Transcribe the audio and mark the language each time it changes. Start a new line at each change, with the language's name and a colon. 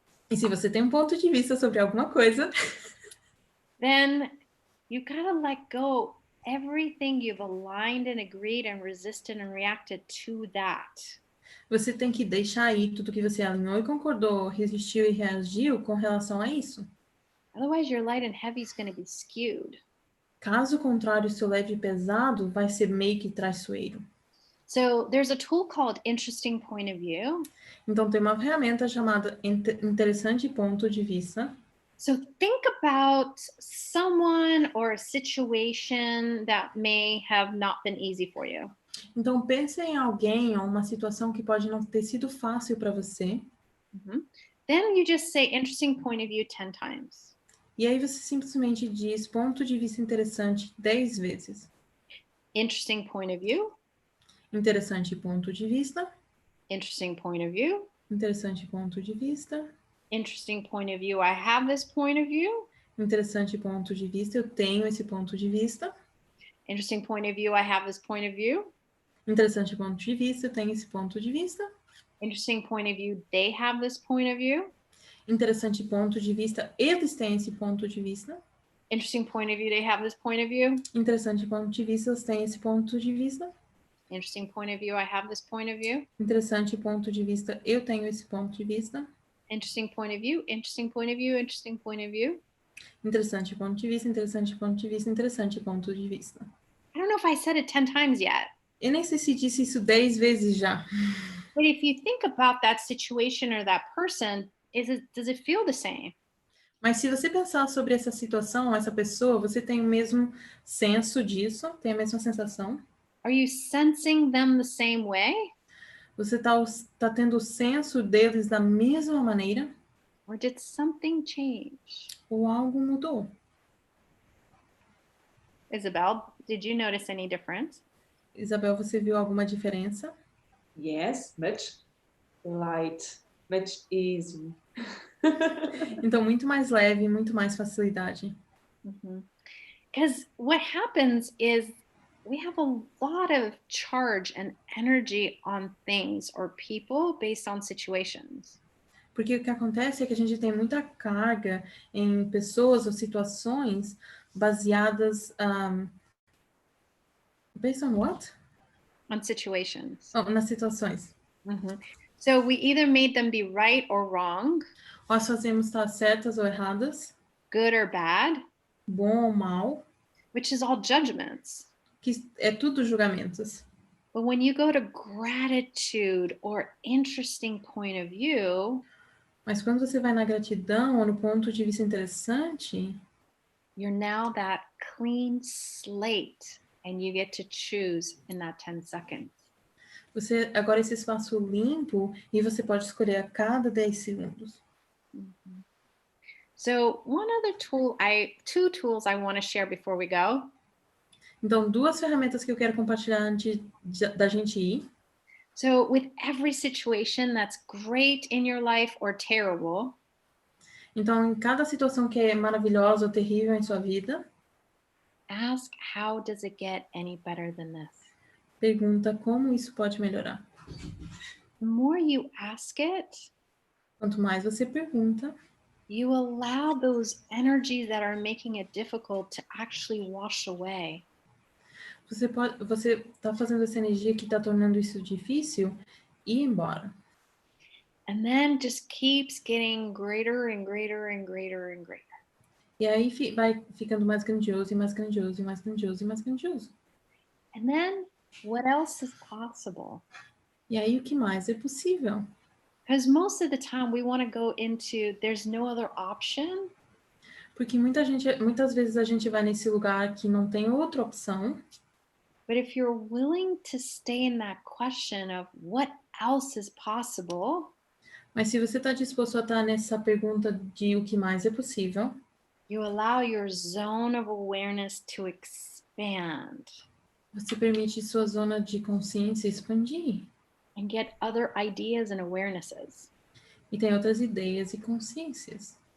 Portuguese: e se você tem um ponto de vista sobre alguma coisa,
English: then you gotta let go everything you've aligned and agreed and resisted and reacted to that.
Portuguese: Você tem que deixar aí tudo que você alinhou e concordou, resistiu e reagiu com relação a isso.
English: Otherwise, your light and heavy is going to be skewed.
Portuguese: Caso contrário, seu leve e pesado vai ser meio que traiçoeiro.
English: So there's a tool called Interesting Point of View.
Portuguese: Então tem uma ferramenta chamada Interessante Ponto de Vista.
English: So think about someone or a situation that may have not been easy for you.
Portuguese: Então pense em alguém ou uma situação que pode não ter sido fácil para você.
English: Then you just say interesting point of view 10 times.
Portuguese: E aí você simplesmente diz ponto de vista interessante 10 vezes.
English: Interesting point of view.
Portuguese: Interessante ponto de vista.
English: Interesting point of view.
Portuguese: Interessante ponto de vista.
English: Interesting point of view. I have this point of view.
Portuguese: Interessante ponto de vista. Eu tenho esse ponto de vista.
English: Interesting point of view. I have this point of view.
Portuguese: Interessante ponto de vista. Eu tenho esse ponto de vista.
English: Interesting point of view. They have this point of view.
Portuguese: Interessante ponto de vista. Eles têm esse ponto de vista.
English: Interesting point of view. They have this point of view.
Portuguese: Interessante ponto de vista. Eles têm esse ponto de vista.
English: Interesting point of view. I have this point of view.
Portuguese: Interessante ponto de vista. Eu tenho esse ponto de vista.
English: Interesting point of view. Interesting point of view. Interesting point of view.
Portuguese: Interessante ponto de vista. Interessante ponto de vista. Interessante ponto de vista.
English: I don't know if I said it 10 times yet.
Portuguese: Eu nem sei se disse isso 10 vezes já.
English: But if you think about that situation or that person, does it feel the same?
Portuguese: Mas se você pensar sobre essa situação, essa pessoa, você tem o mesmo senso disso? Tem a mesma sensação?
English: Are you sensing them the same way?
Portuguese: Você tá tendo o senso deles da mesma maneira?
English: Or did something change?
Portuguese: Ou algo mudou?
English: Isabel, did you notice any difference?
Portuguese: Isabel, você viu alguma diferença?
English: Yes, much light, much easy.
Portuguese: Então, muito mais leve, muito mais facilidade.
English: Because what happens is we have a lot of charge and energy on things or people based on situations.
Portuguese: Porque o que acontece é que a gente tem muita carga em pessoas ou situações baseadas...
English: based on what? On situations.
Portuguese: Oh, nas situações.
English: So we either made them be right or wrong.
Portuguese: Nós fazemos estar certas ou erradas.
English: Good or bad.
Portuguese: Bom ou mal.
English: Which is all judgments.
Portuguese: Que é tudo julgamentos.
English: But when you go to gratitude or interesting point of view,
Portuguese: mas quando você vai na gratidão ou no ponto de vista interessante,
English: you're now that clean slate and you get to choose in that 10 seconds.
Portuguese: Você agora esse espaço limpo e você pode escolher a cada 10 segundos.
English: So one other tool, two tools I want to share before we go.
Portuguese: Então, duas ferramentas que eu quero compartilhar antes da gente ir.
English: So with every situation that's great in your life or terrible,
Portuguese: então, em cada situação que é maravilhosa ou terrível em sua vida,
English: ask how does it get any better than this?
Portuguese: Pergunta como isso pode melhorar.
English: The more you ask it,
Portuguese: quanto mais você pergunta,
English: you allow those energies that are making it difficult to actually wash away.
Portuguese: Você está fazendo essa energia que está tornando isso difícil ir embora.
English: And then just keeps getting greater and greater and greater and greater.
Portuguese: E aí vai ficando mais grandioso e mais grandioso e mais grandioso e mais grandioso.
English: And then what else is possible?
Portuguese: E aí o que mais é possível?
English: Because most of the time we want to go into there's no other option.
Portuguese: Porque muitas vezes a gente vai nesse lugar que não tem outra opção.
English: But if you're willing to stay in that question of what else is possible,
Portuguese: Mas se você está disposto a estar nessa pergunta de o que mais é possível,
English: you allow your zone of awareness to expand
Portuguese: você permite sua zona de consciência expandir.
English: and get other ideas and awarenesses.
Portuguese: E tem outras ideias e consciências.